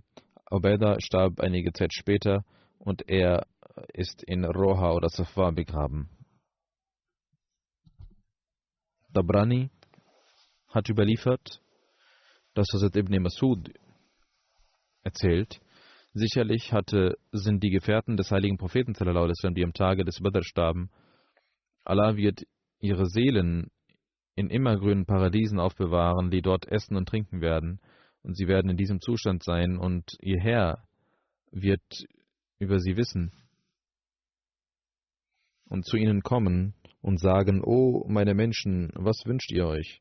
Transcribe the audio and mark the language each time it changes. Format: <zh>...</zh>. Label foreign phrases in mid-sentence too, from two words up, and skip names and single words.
<de>Ubaida starb einige Zeit später und er ist in Roha oder Safwa begraben. Tabrani hat überliefert, dass Hazrat Ibn Masud erzählt: Sicherlich sind die Gefährten des heiligen Propheten,</de> <ar>sallallahu عليه وسلم,</ar> <de>die am Tage des Badr starben, Allah wird ihre Seelen in immergrünen Paradiesen aufbewahren, die dort essen und trinken werden, und sie werden in diesem Zustand sein, und ihr Herr wird über sie wissen und zu ihnen kommen und sagen: O meine Menschen, was wünscht ihr euch?</de>